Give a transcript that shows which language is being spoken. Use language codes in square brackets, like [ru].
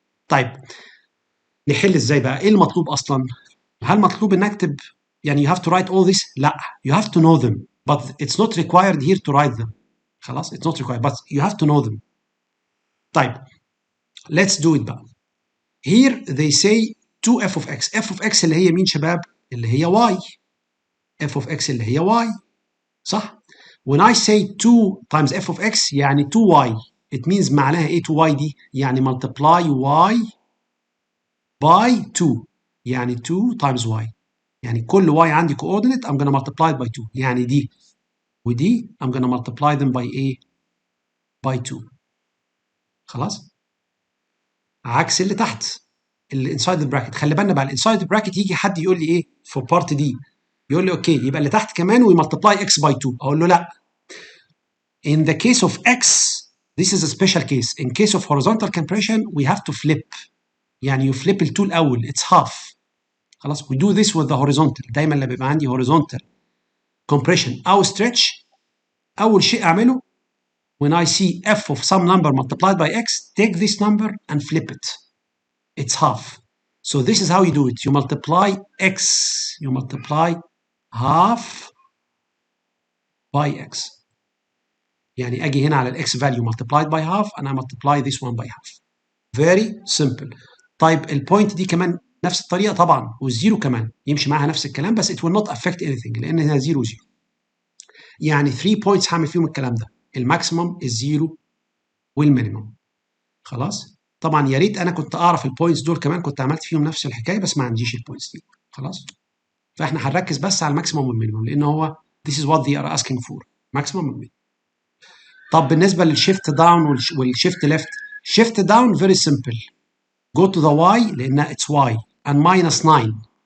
[ar] طيب نحل ازاي بقى؟ ايه المطلوب اصلا؟ هل مطلوب ان اكتب يعني [en] you have to write all this؟ [ar] لا، [en] you have to know them but it's not required here to write them. خلاص it's not required but you have to know them. طيب let's do it بقى. Here they say 2f of x. [ar] f of x اللي هي مين شباب؟ اللي هي y. [en] f of x [ar] اللي هي [en] y، صح؟ When I say 2 times f of x يعني 2y. It means [ar] معناها ايه [en] 2y دي؟ يعني multiply y by 2. يعني 2 times y. يعني كل y عندي coordinate I'm gonna multiply it by 2. [ar] يعني دي ودي [en] I'm gonna multiply them by ايه؟ by 2. [ar] خلاص؟ عكس اللي تحت اللي [en] inside the bracket. [ar] خلي بالنا بقى الانسايد bracket يجي حد يقول لي ايه في بارت دي، يقول لي اوكي يبقى اللي تحت كمان ويملتبلاي x by 2. اقول له لا. [en] In the case of x this is a special case. In case of horizontal compression we have to flip. يعني you flip ال 2 الاول it's half. خلاص we do this with the horizontal. [ar] دايما لما بيبقى عندي horizontal compression او stretch اول شيء اعمله [en] when I see f of some number multiplied by x take this number and flip it. It's half. So this is how you do it. You multiply x. You multiply half by x. [ar] يعني اجي هنا على الاكس value multiplied by half and I multiply this one by half. [en] Very simple. [ar] طيب البوينت دي كمان نفس الطريقه طبعا، والزيرو كمان يمشي معاها نفس الكلام بس [en] it will not affect anything [ar] لان هنا 0 0. يعني 3 points هعمل فيهم الكلام ده، الماكسيمم الزيرو والمينيمم. خلاص؟ طبعا يا ريت انا كنت اعرف البوينتس دول كمان كنت عملت فيهم نفس الحكايه بس ما عنديش البوينتس دي. خلاص؟ فاحنا هنركز بس على الماكسيمم والمينيمم لان هو [en] this is what they are asking for. [ar] ماكسيمم والمينيمم. طب بالنسبه للشيفت داون والشيفت ليفت، شيفت داون very simple. [en] Go to the y لانها it's y and minus 9.